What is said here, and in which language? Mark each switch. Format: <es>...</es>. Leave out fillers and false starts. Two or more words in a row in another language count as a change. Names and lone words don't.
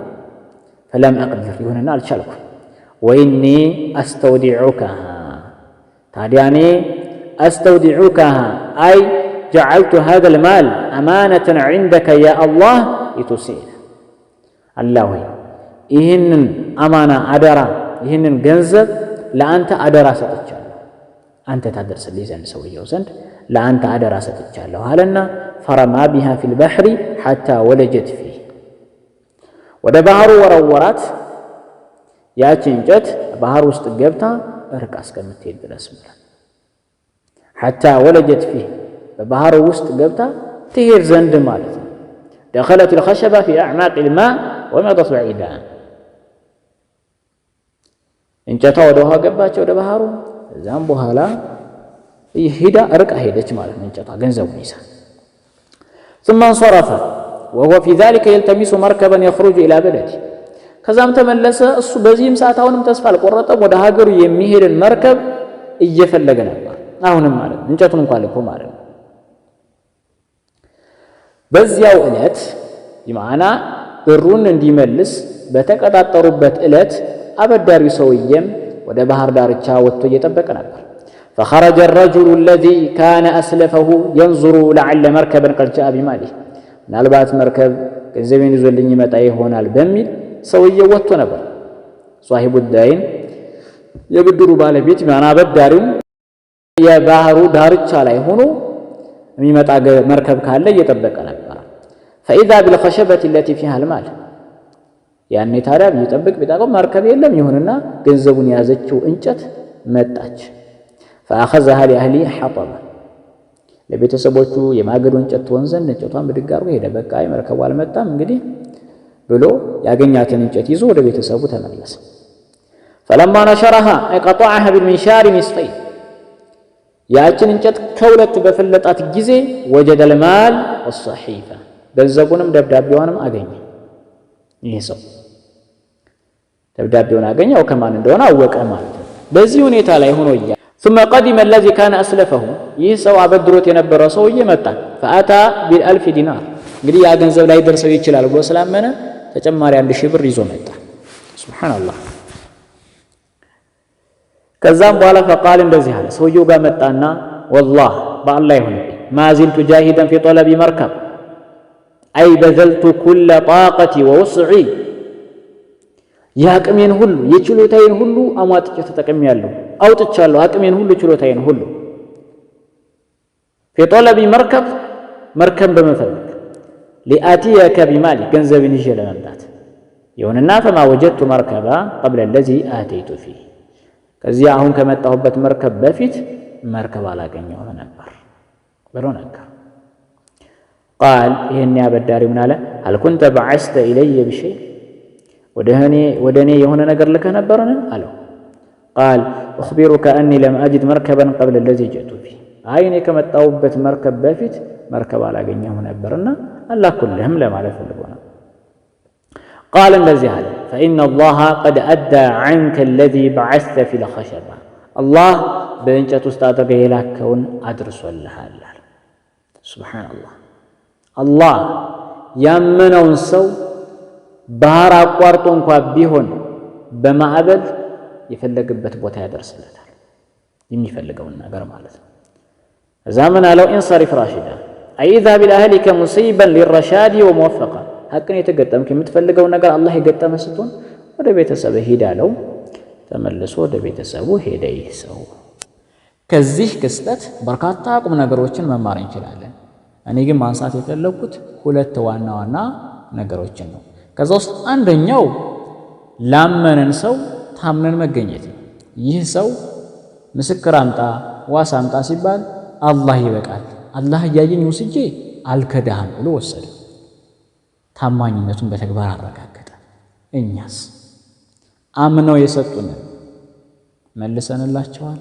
<ar>فلم أقدر</ar> <am>ይሁንና አልቻልኩ።</am> <ar>وإني أستودعكها</ar> <am>ታዲያ እኔ</am> <ar>أستودعكها أي جعلت هذا المال أمانة عندك يا الله لتسير</ar> <am>الله ይህንን አማና አደራ ይህንን ገንዘብ ለአንተ አደራ ሰጥቻለሁ፣ አንተ ታደርስልኝ ዘንድ ሰውየው ዘንድ ለአንተ አደራ ሰጥቻለሁ አለና</am> <ar>فرما بها في البحر حتى ولجت فيه</ar> <am>ወደ ባህሩ ወረወራት። ያቺ እንጨት ባህር ውስጥ ገብታ እርቃ እስከምትሄድ ድረስ ማለት</am> <ar>حتى ولجت فيه</ar> <am>በባህሩ ውስጥ ገብታ ትሄድ ዘንድ ማለት ነው።</am> <ar>دخلت الخشبة في أعماق الماء ومضت بعيدا</ar> <am>እንጨቷ ወደ ውሃ ገባች ወደ ባህሩ። እዛም በኋላ ሄዳ እርቃ ሄደች ማለት ነው። እንጨቷ ገንዘቡን ይዛ</am> <ar>ثم انصرف وهو في ذلك يلتمس مركبا يخرج إلى بلده</ar> <am>ከዛም ተመለሰ። እሱ በዚህም ሰዓት አሁንም ተስፋ አልቆረጠም። ወደ ሀገሩ የሚሄድን መርከብ እየፈለገ ነበር አሁንም ማለት ነው። እንጨቱን እንኳን ልኮ ማለት ነው። በዚያው ዕለት ይማና ብሩን እንዲመልስ በተቀጣጠሩበት ዕለት አበዳሪው ሰውየም ወደ ባህር ዳርቻ ወጥቶ እየጠበቀ ነበር።</am> <ar>فخرج الرجل الذي كان أسلفه ينظر لعل مركبا قد جاء بماله</ar> <am>ምናልባት መርከብ ገንዘቤን ይዞልኝ ይመጣ ይሆናል በሚል ሰውየው ወጥቶ ነበር።</am> <ar>صاحب الدين</ar> <am>የብድሩ ባለቤት ይማና አበዳሪው የባህሩ ዳርቻ ላይ ሆኖ የሚመጣ መርከብ ካለ እየጠበቀ ነበር።</am> <ar>فإذا بالخشبة التي فيها المال</ar> <am>ያኔ ታዲያ ቢጠብቅ ቢጠብቅ መርከብ የለም። ይሁንና ገንዘቡን ያዘችው እንጨት መጣች።</am> <ar>فأخذها لأهلي حطبا</ar> <am>ለቤተሰቦቹ የማገዶ እንጨት ትሆን ዘንድ እንጨቷን ብድግ አድርጎ ሄደ። በቃ መርከቡ አልመጣም እንግዲህ ብሎ ያገኛትን እንጨት ይዞ ወደ ቤተሰቡ ተመለሰ።</am> <ar>فلما نشرها أي قطعها بالمنشار نصفين</ar> <am>ያችን እንጨት ከሁለት በፈለጣት ጊዜ</am> <ar>وجد المال والصحيفة</ar> <am>ገንዘቡንም ደብዳቤውንም አገኘ። ይሄ ሰው ደብዳቤውን አገኘው ከማን እንደሆነ አወቀ ማለት ነው። በዚህ ሁኔታ ላይ ሆኖ</am> <ar>ثم قدم الذي كان أسلفه</ar> <am>ይህ ሰው አበድሮት የነበረው ሰውዬ መጣ።</am> <ar>فأتى بالألف دينار</ar> <am>እንግዲህ ያ ገንዘብ ላይ ደርሰው ይችላል ብሎ ስላመነ ተጨማሪ 1000 ብር ይዞ መጣ። ሱብሃንአላህ። ከዛም በኋላ</am> <ar>فقال</ar> <am>እንደዚህ አለ። ሰውየው ጋር መጣና</am> <ar>والله</ar> <am>በአላህ ይሁንብኝ</am> <ar>ما زلت جاهدا في طلب مركب أي بذلت كل طاقتي ووسعي</ar> <am>ያቅሜን ሁሉ የችሎታዬን ሁሉ አሟጥጬ ተጠቅሜያለሁ አውጥቻለሁ አቅሜን ሁሉ ችሎታዬን ሁሉ</am> <ar>في طلب مركب</ar> <am>በመፈለግ</am> <ar>لآتيك بمال</ar> <am>ገንዘብን ይዤ ለመምጣት ይሁንና</am> <ar>فما وجدت مركبا قبل الذي آتيت فيه</ar> <am>ከዚህ አሁን ከመጣሁበት መርከብ በፊት መርከብ አላገኘሁም ነበር ብሎ ነገር قال ይሄን ያበዳሪው ምን አለ</am> <ar>هل كنت بعثت إلي بشيء</ar> <am>ወደኔ የሆነ ነገር ልከህ ነበርን አለው</am> <ar>قال أخبرك أني لم أجد مركبا قبل الذي جئت فيه</ar> <am>እኔ ከመጣሁበት መርከብ በፊት መርከብ አላገኘሁም ነበርና አላኩልህም ለማለት ፈልጎ ነው قال እንደዚህ አለ</am> <ar>فإن الله قد أدى عنك الذي بعثت في الخشبة</ar> <am>الله በእንጨት ውስጥ አድርገህ የላከውን አድርሶልሃል</am> <ar>سبحان الله</ar> <am>الله ያመነውን ሰው ባህር አቋርጦ እንኳን ቢሆን በማዕበል የፈለገበት ቦታ ያደርስለታል የሚፈልገውን ነገር ማለት ነው። እዛ ምን አለው</am> <ar>انصرف راشدا اي اذا بالاهلك مصيبا للرشاد وموفقا</ar> <am>ሐቅን የተገጠምክ የምትፈልገው ነገር አላህ የገጠመ ስትሆን ወደ ቤተሰብ ሄድ አለው። ተመልሶ ወደ ቤተሰቡ ሄደ። ይህ ሰው ከዚህ ክስተት በርካታ ቁም ነገሮችን መማር እንችላለን። እኔ ግን ማንሳት የፈለኩት ሁለት ዋና ዋና ነገሮችን ነው። ከዛ ውስጥ አንደኛው ላመነን ሰው ታምነን መገኘት ነው። ይህ ሰው ምስክር አምጣ ዋስ አምጣ ሲባል አላህ ይበቃል አላህ እያየኝ ወስጄ አልከዳህም ብሎ ወሰደ። ታማኝነቱን በተግባር አረጋገጠ። እኛስ አምነው የሰጡን መልሰንላቸዋል?</am>